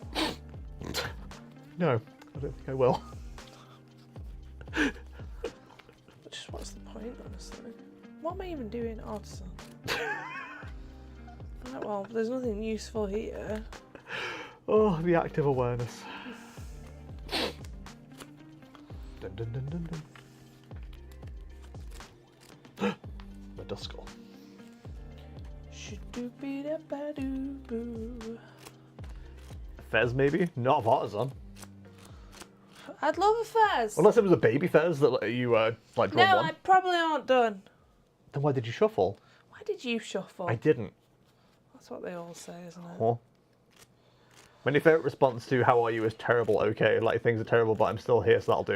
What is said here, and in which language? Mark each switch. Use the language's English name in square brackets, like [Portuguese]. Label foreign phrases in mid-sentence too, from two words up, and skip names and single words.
[English] No, I don't think I will. Just what's the point, honestly? What am I even doing, Artisan? Right, well, there's nothing useful here. Oh, the active awareness. Dun, dun, dun, dun, dun. The Duskull. Shoo-doo-be-da-ba-doo-boo. Fez, maybe? Not of Artisan. I'd love a Fez. Unless it was a baby Fez that let you, like, draw No, one. I probably aren't done. Then why did you shuffle? Why did you shuffle? I didn't. That's what they all say, isn't it? Huh? My favourite response to how are you is terrible, okay, like things are terrible but I'm still here so that'll do.